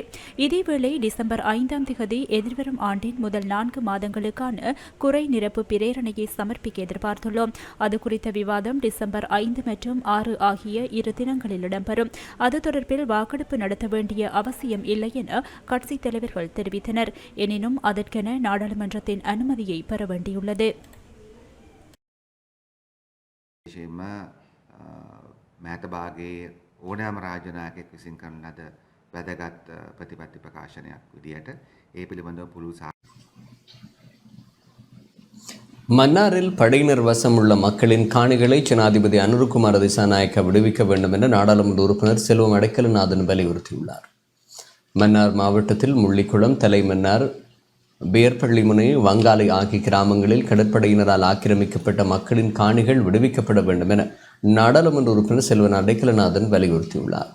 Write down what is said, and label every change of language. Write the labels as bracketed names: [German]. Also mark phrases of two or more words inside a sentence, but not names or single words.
[Tamil] இதேவேளை டிசம்பர் 5ஆம் திகதி எதிர்வரும் ஆண்டின் முதல் 4 மாதங்களுக்கான குறை நிரப்பு பிரேரணை சமர்ப்பிக்க எதிர்பார்த்துள்ளோம். அது குறித்த விவாதம் டிசம்பர் 5 மற்றும் 6 ஆகிய 2 தினங்களில் இடம்பெறும். அது தொடர்பில் வாக்கெடுப்பு நடத்த வேண்டிய அவசியம் இல்லை என கட்சித் தலைவர்கள் தெரிவித்தனர். எனினும் அதற்கென நாடாளுமன்றத்தின் அனுமதியை பெற வேண்டியுள்ளது. [Sinhala] මෑත භාගයේ ඕනෑම රාජනායකයෙක් විසින් කරන ලද වැදගත් ප්‍රතිපත්ති ප්‍රකාශනයක් විදියට ඒ පිළිබඳව පුළුල් [Tamil] மன்னாரில் படையினர் வசம் உள்ள மக்களின் காணிகளை ஜனாதிபதி அனுருகுமார திசாநாயக்க விடுவிக்க வேண்டும் என நாடாளுமன்ற உறுப்பினர் செல்வம் அடைக்கலநாதன் வலியுறுத்தியுள்ளார். மன்னார் மாவட்டத்தில் முள்ளிக்குளம், தலைமன்னார், பேர்பள்ளிமுனை, வங்காலை ஆகிய கிராமங்களில் கடற்படையினரால் ஆக்கிரமிக்கப்பட்ட மக்களின் காணிகள் விடுவிக்கப்பட வேண்டும் என நாடாளுமன்ற உறுப்பினர் செல்வன் அடைக்கலநாதன் வலியுறுத்தியுள்ளார்.